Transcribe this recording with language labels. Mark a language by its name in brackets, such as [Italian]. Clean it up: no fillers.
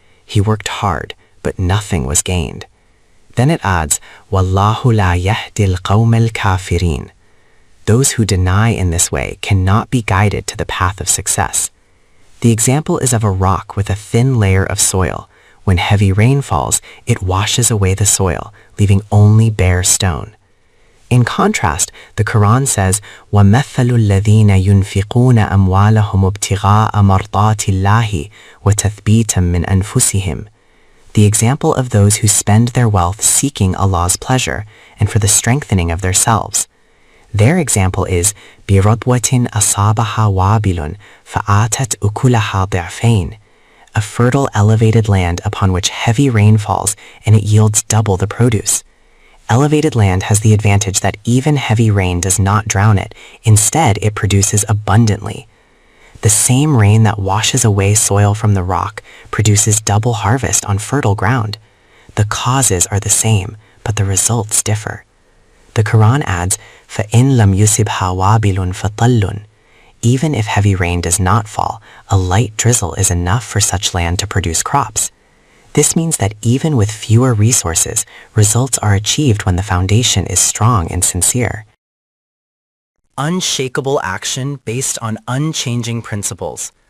[English] He worked hard, but nothing was gained. Then it adds, [Arabic] "Wallahu la yahdil qawmal kafirin." [English] Those who deny in this way cannot be guided to the path of success. The example is of a rock with a thin layer of soil. When heavy rain falls, it washes away the soil, leaving only bare stone. In contrast, the Quran says, [Arabic] وَمَثَّلُ الَّذِينَ يُنْفِقُونَ أَمْوَالَهُمْ ابْتِغَاءَ مَرْضَاتِ اللَّهِ وَتَثْبِيتًا مِنْ أَنفُسِهِمْ. [English] The example of those who spend their wealth seeking Allah's pleasure and for the strengthening of themselves. Their example is [Arabic] بِرَضْوَةٍ أَصَابَهَا وَابِلٌ فَآتَتْ أُكُلَهَا ضِعْفَيْنِ, [English] a fertile elevated land upon which heavy rain falls and it yields double the produce. Elevated land has the advantage that even heavy rain does not drown it. Instead, it produces abundantly. The same rain that washes away soil from the rock produces double harvest on fertile ground. The causes are the same, but the results differ. The Quran adds, [Arabic] فَإِن لَمْ يُصِبْهَا وَابِلٌ فَطَلٌّ. [English] Even if heavy rain does not fall, a light drizzle is enough for such land to produce crops. This means that even with fewer resources, results are achieved when the foundation is strong and sincere. Unshakable action based on unchanging principles.